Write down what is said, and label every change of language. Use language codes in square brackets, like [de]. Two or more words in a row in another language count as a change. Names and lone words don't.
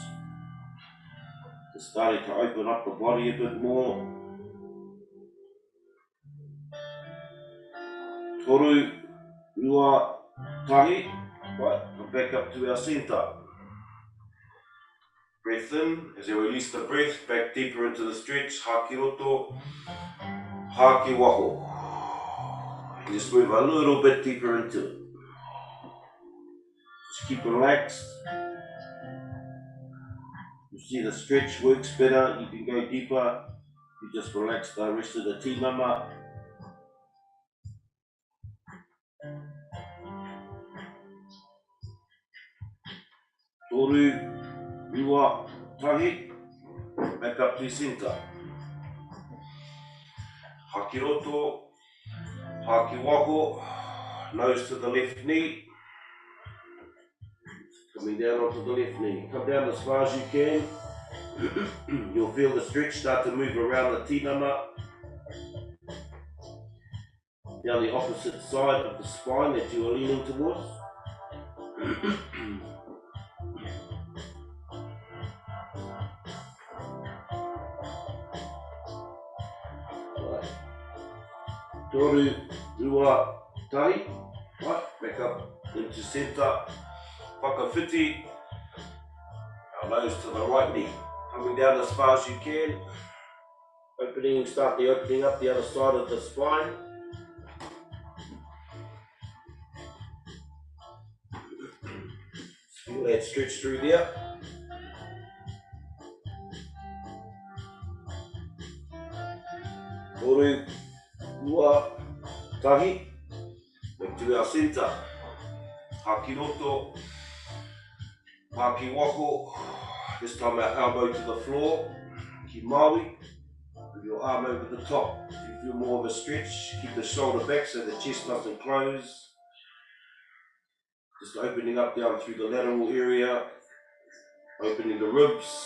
[en] It's starting to open up the body a bit more. [mi] Toru, rua, tahi. [en] Right, come back up to our centre. Breath in, as you release the breath, back deeper into the stretch. [mi] Haki roto, haki wako. [en] And just move a little bit deeper into it. Just keep relaxed. You see the stretch works better, you can go deeper. You just relax the rest of the tinana. [mi] Toru, rua, tahi. [en] Back up to centre. [mi] Haki roto, haki wako. [en] Nose to the left knee. Coming down onto the left knee. Come down as far as you can. You'll feel the stretch start to move around the tinana. Down the opposite side of the spine that you are leaning towards. Right. [mi] Toru, rua, tahi. [en] Right, back up into centre. [mi] Whakawhiti. [en] Our nose to the right knee. Coming down as far as you can. Start the opening up the other side of the spine. Feel that stretch through there. [mi] Toru, rua, tahi. [en] Back to our centre. [mi] Haki roto, haki wako. [en] This time our elbow to the floor. [mi] Ki maui. [en] With your arm over the top. If you feel more of a stretch, keep the shoulder back so the chest doesn't close. Just opening up down through the lateral area. Opening the ribs.